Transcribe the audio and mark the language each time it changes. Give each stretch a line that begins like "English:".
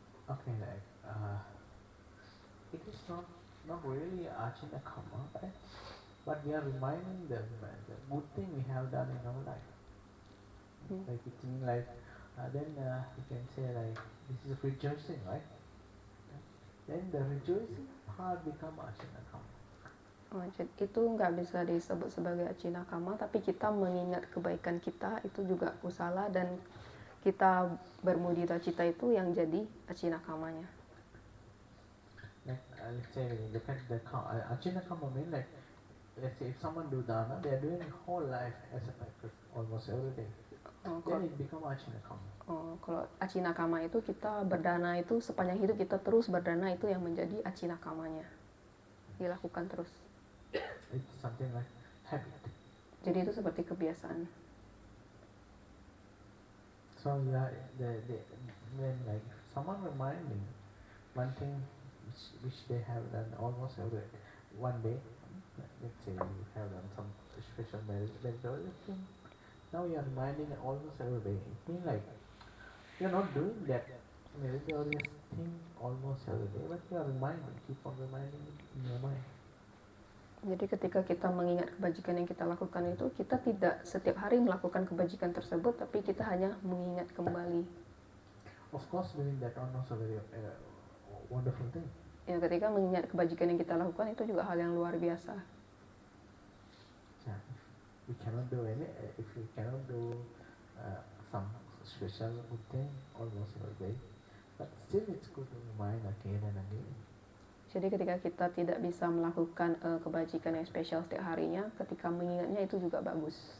English: Okay, like it is not really ajina kama, right? But we are reminding them the good thing we have done in our life. Like it means like then you can say like this is rejoicing, right? Then the rejoicing part become ajina kama.
Indonesian: Itu nggak bisa disebut sebagai ajina kama, tapi kita mengingat kebaikan kita itu juga kusala, dan kita bermudita cita itu yang jadi ajina kamanya.
English: Like let's say when you look at the ajina kama mean like, let's say if someone do dana, they are doing whole life as a practice almost every day. Then it become ajina kama.
Indonesian: Kalau ajina kama itu kita berdana itu sepanjang hidup kita terus berdana, itu yang menjadi ajina kamanya, dilakukan terus.
English: It's something like habit.
Indonesian: Jadi itu seperti kebiasaan.
English: So yeah, when like someone reminding one thing which they have done almost every one day, let's say you have done some special meditation, now you are reminding almost every day. It means like you are not doing that meritorious thing almost every day, but you are reminding, keep on reminding it in your mind.
Indonesian: Jadi ketika kita mengingat kebajikan yang kita lakukan itu, kita tidak setiap hari melakukan kebajikan tersebut, tapi kita hanya mengingat kembali.
English: Of course, doing that almost a very wonderful thing.
Indonesian: Ya, ketika mengingat kebajikan yang kita lakukan itu juga hal yang luar biasa.
English: Yeah, if we cannot do if we cannot do some special good thing almost every day, but still it's good to remind again and again.
Indonesian: Jadi ketika kita tidak bisa melakukan kebajikan yang spesial setiap harinya, ketika mengingatnya itu juga bagus.